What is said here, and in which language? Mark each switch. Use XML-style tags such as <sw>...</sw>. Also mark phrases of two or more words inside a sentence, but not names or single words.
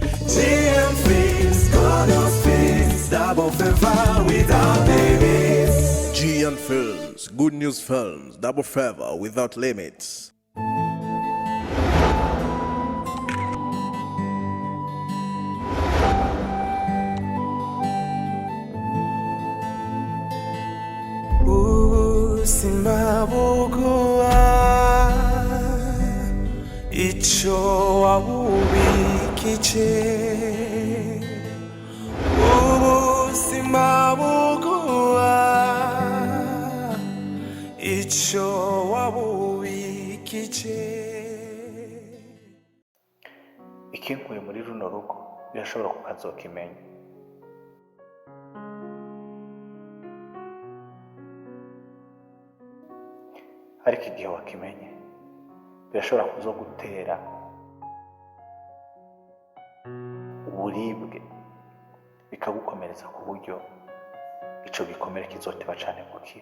<en>GM Films, Godos Films, double favor without limits. GM Films, Good News Films, double favor without limits.</en> <rn>Simabugua icho wabubikije simabugua icho wabubikije. Ikinkuye muri runo rugo birashobora kukazokimenya. Ariko igihe wakimenye birashobora kuzogutera uburibwe bikagukomereza ku buryo ico gikomere kizoteba cane gukira.</rn>